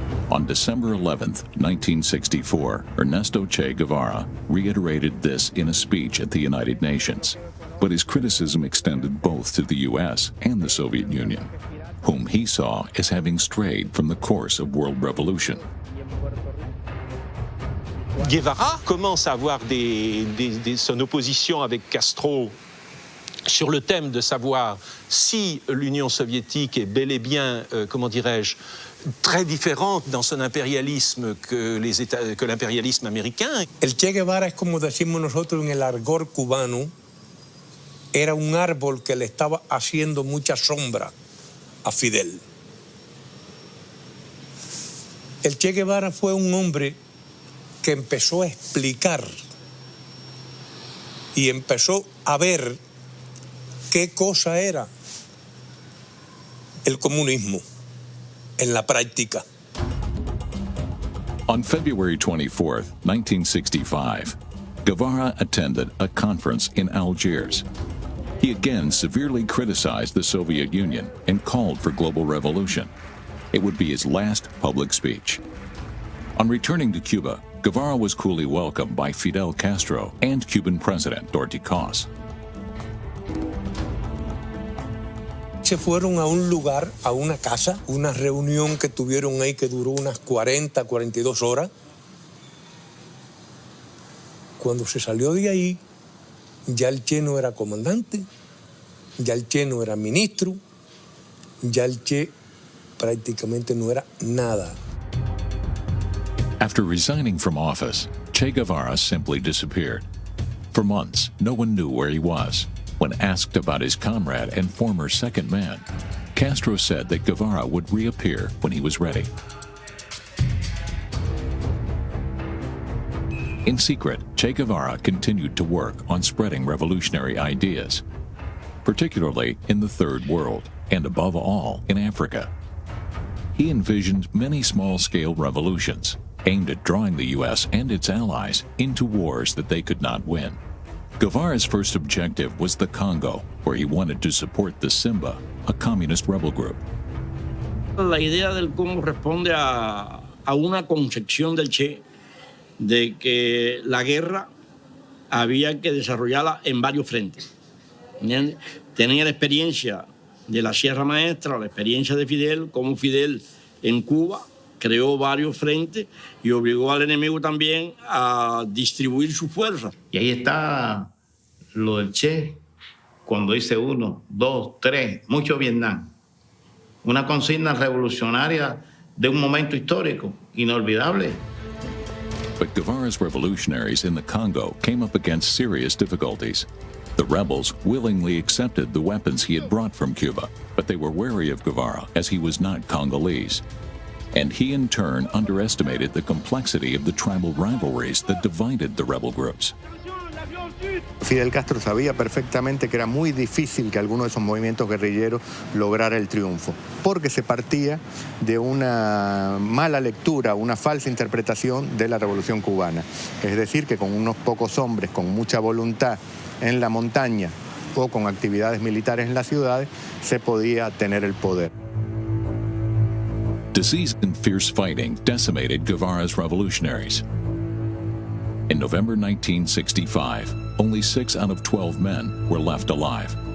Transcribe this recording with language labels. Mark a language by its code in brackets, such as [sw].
[en] On December 11th, 1964, Ernesto Che Guevara reiterated this in a speech at the United Nations, but his criticism extended both to the U.S. and the Soviet Union, whom he saw as having strayed from the course of world revolution. [fr] Guevara commence à avoir son opposition avec Castro sur le thème de savoir si l'Union soviétique est bel et bien, comment dirais-je, très différente dans son impérialisme que l'impérialisme américain. [es] El Che Guevara es como decimos nosotros en el argot cubano, era un árbol que le estaba haciendo mucha sombra a Fidel. El Che Guevara fue un hombre que empezó a explicar y empezó a ver qué cosa era el comunismo en la práctica. [en] On February 24th, 1965, Guevara attended a conference in Algiers. He again severely criticized the Soviet Union and called for global revolution. It would be his last public speech. On returning to Cuba, Guevara was coolly welcomed by Fidel Castro and Cuban President Dorothy Cos. [es] Se fueron a un lugar, a una casa, una reunión que tuvieron ahí que duró unas 40, 42 horas. Cuando se salió de ahí, ya el Che no era comandante, ya el Che no era ministro, ya el Che prácticamente no era nada. [en] After resigning from office, Che Guevara simply disappeared. For months, no one knew where he was. When asked about his comrade and former second man, Castro said that Guevara would reappear when he was ready. In secret, Che Guevara continued to work on spreading revolutionary ideas, particularly in the Third World, and above all, in Africa. He envisioned many small-scale revolutions, aimed at drawing the U.S. and its allies into wars that they could not win. Guevara's first objective was the Congo, where he wanted to support the Simba, a communist rebel group. [es] La idea del Congo responde a una concepción del Che de que la guerra había que desarrollarla en varios frentes. ¿Entiendes? Tenía la experiencia de la Sierra Maestra, la experiencia de Fidel, como Fidel en Cuba creó varios frentes y obligó al enemigo también a distribuir sus fuerzas. Y ahí está lo del Che, cuando dice 1, 2, 3, mucho Vietnam. Una consigna revolucionaria de un momento histórico inolvidable. [en] But Guevara's revolutionaries in the Congo came up against serious difficulties. The rebels willingly accepted the weapons he had brought from Cuba, but they were wary of Guevara as he was not Congolese. And he in turn underestimated the complexity of the tribal rivalries that divided the rebel groups. [es] Fidel Castro sabía perfectamente que era muy difícil que alguno de esos movimientos guerrilleros lograra el triunfo, porque se partía de una mala lectura, una falsa interpretación de la Revolución Cubana. Es decir, que con unos pocos hombres con mucha voluntad en la montaña o con actividades militares en las ciudades se podía tener el poder. [en] Disease and fierce fighting decimated Guevara's revolutionaries. In November 1965, only 6 out of 12 men were left alive.